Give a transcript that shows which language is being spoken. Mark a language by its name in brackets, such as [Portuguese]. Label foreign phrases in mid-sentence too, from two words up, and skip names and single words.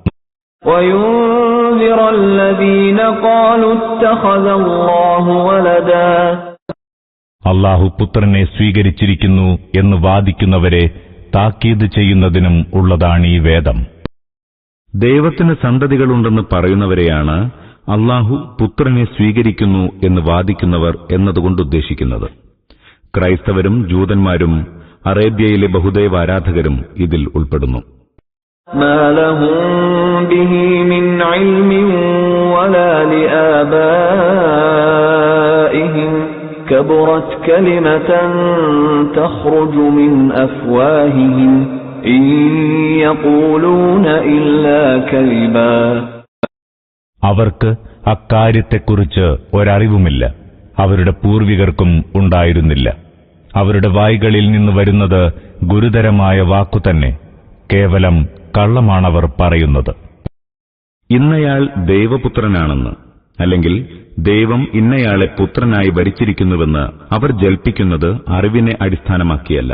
[Malayalam] അല്ലാഹു പുത്രനെ സ്വീകരിച്ചിരിക്കുന്നു എന്ന് വാദിക്കുന്നവരെ താക്കീത് ചെയ്യുന്നതിനും ഉള്ളതാണീ വേദം. ദൈവത്തിന് സന്തതികളുണ്ടെന്ന് പറയുന്നവരെയാണ് അല്ലാഹു പുത്രനെ സ്വീകരിക്കുന്നു എന്ന് വാദിക്കുന്നവർ എന്നതുകൊണ്ട് ഉദ്ദേശിക്കുന്നത്. ക്രൈസ്തവരും ജൂതന്മാരും അറേബ്യയിലെ ബഹുദൈവാരാധകരും ഇതിൽ ഉൾപ്പെടുന്നു. [Arabic] كبرت كلمة تخرج من أفواههم إن يقولون إلا كذبا. [Malayalam] അവർക്ക് അക്കാര്യത്തെക്കുറിച്ച് ഒരറിവുമില്ല, അവരുടെ പൂർവികർക്കും ഉണ്ടായിരുന്നില്ല. അവരുടെ വായ്കളിൽ നിന്ന് വരുന്നത് ഗുരുതരമായ വാക്കുതന്നെ, കേവലം കള്ളമാണവർ പറയുന്നത്. ഇന്നയാൾ ദൈവപുത്രനാണെന്ന്, അല്ലെങ്കിൽ ദൈവം ഇന്നയാളെ പുത്രനായി ഭരിച്ചിരിക്കുന്നുവെന്ന് അവർ ജൽപ്പിക്കുന്നത് അറിവിനെ അടിസ്ഥാനമാക്കിയല്ല.